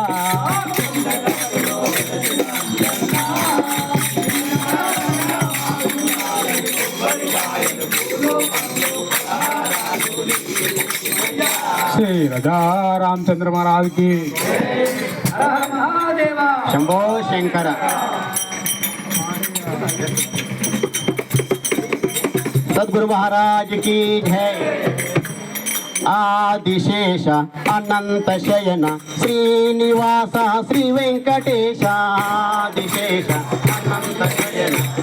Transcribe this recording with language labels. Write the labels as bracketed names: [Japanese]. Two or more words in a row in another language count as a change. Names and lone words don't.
[Hindi] శ్రీ రాజా రామచంద్ర महाराज की [Sanskrit] హర మహాదేవ [Hindi] శంభో శంకర सद्गुरु महाराज की जय आदिशेष अनंत शयन श्रीनिवास श्री वेंकटेश आदिशेष अनंत शयन